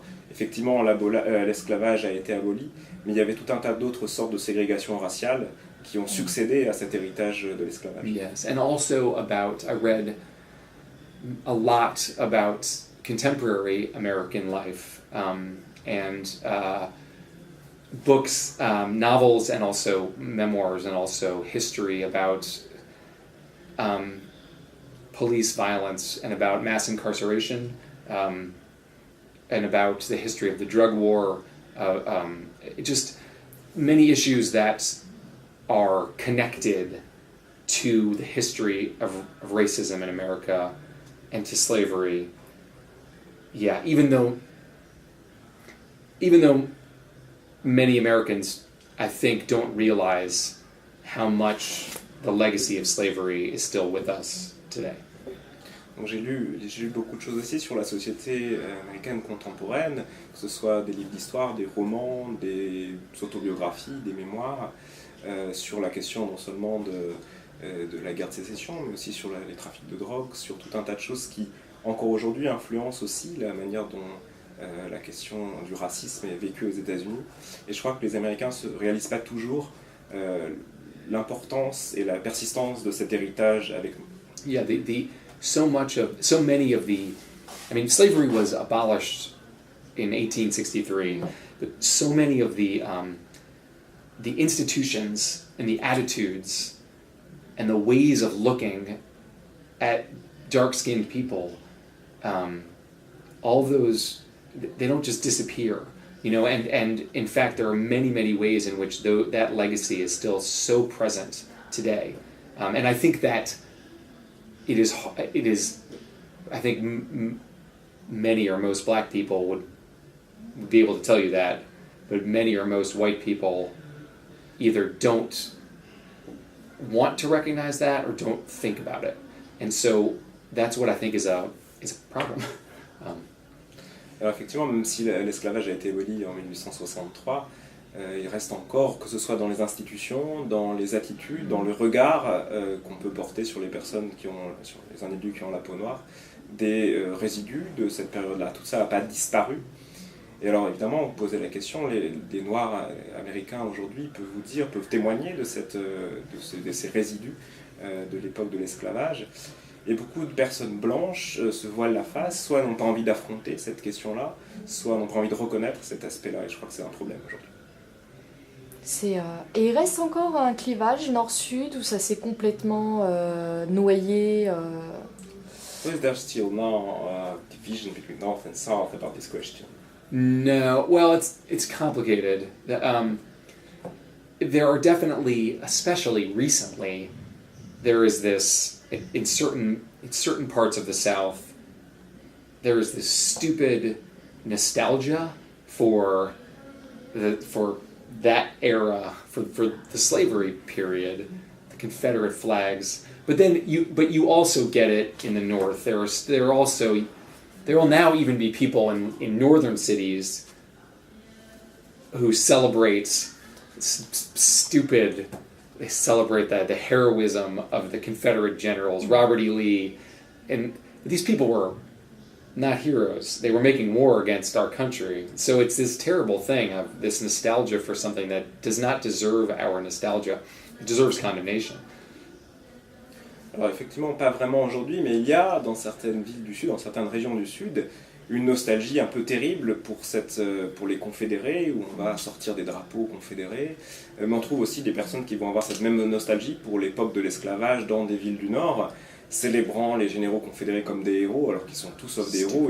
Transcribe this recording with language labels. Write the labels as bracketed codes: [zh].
[fr] Effectivement, l'esclavage a été aboli, mais il y avait tout un tas d'autres sortes de ségrégations raciales qui ont succédé à cet héritage de l'esclavage. [en] Yes, and also I read a lot about contemporary American life and books, novels, and also memoirs, and also history about police violence and about mass incarceration and about the history of the drug war, just many issues that are connected to the history of racism in America and to slavery. Yeah, even though many Americans, I think, don't realize how much the legacy of slavery is still with us today. Donc j'ai lu beaucoup de choses aussi sur la société américaine contemporaine, que ce soit des livres d'histoire, des romans, des autobiographies, des mémoires, sur la question non seulement de la guerre de sécession, mais aussi sur les trafics de drogue, sur tout un tas de choses qui, encore aujourd'hui, influencent aussi la manière dont la question du racisme est vécue aux États-Unis. Et je crois que les Américains ne se réalisent pas toujours l'importance et la persistance de cet héritage avec nous. Yeah, so many of the, I mean, slavery was abolished in 1863, but so many of the institutions and the attitudes and the ways of looking at dark-skinned people, all those, they don't just disappear, you know, and in fact there are many ways in which that legacy is still so present today. And I think that it is I think many or most black people would be able to tell you that, but many or most white people either don't want to recognize that or don't think about it. And so that's what I think is a problem. [fr] Alors effectivement, même si l'esclavage a été aboli en 1863, il reste encore, que ce soit dans les institutions, dans les attitudes, dans le regard qu'on peut porter sur les personnes sur les individus qui ont la peau noire, des résidus de cette période-là. Tout ça n'a pas disparu. Et alors évidemment, vous posez la question, les Noirs américains aujourd'hui peuvent témoigner de ces résidus de l'époque de l'esclavage. Et beaucoup de personnes blanches se voilent la face, soit n'ont pas envie d'affronter cette question-là, soit n'ont pas envie de reconnaître cet aspect-là, et je crois que c'est un problème aujourd'hui. Et il reste encore un clivage nord-sud où ça s'est complètement noyé [en] So is there still now a division between North and South about this question? No, well, it's complicated. There are definitely, especially recently, there is this in certain parts of the South. There is this stupid nostalgia for that era, for the slavery period, the Confederate flags. But you also get it in the North. There will now even be people in northern cities who celebrate stupid. They celebrate the heroism of the Confederate generals, Robert E. Lee, and these people were not heroes. They were making war against our country. So it's this terrible thing of this nostalgia for something that does not deserve our nostalgia. It deserves condemnation. [fr] Alors effectivement, pas vraiment aujourd'hui, mais il y a dans certaines villes du Sud, dans certaines régions du Sud, une nostalgie un peu terrible pour les confédérés, où on va sortir des drapeaux confédérés. Mais on trouve aussi des personnes qui vont avoir cette même nostalgie pour l'époque de l'esclavage dans des villes du Nord, célébrant les généraux confédérés comme des héros, alors qu'ils sont tous sauf des héros.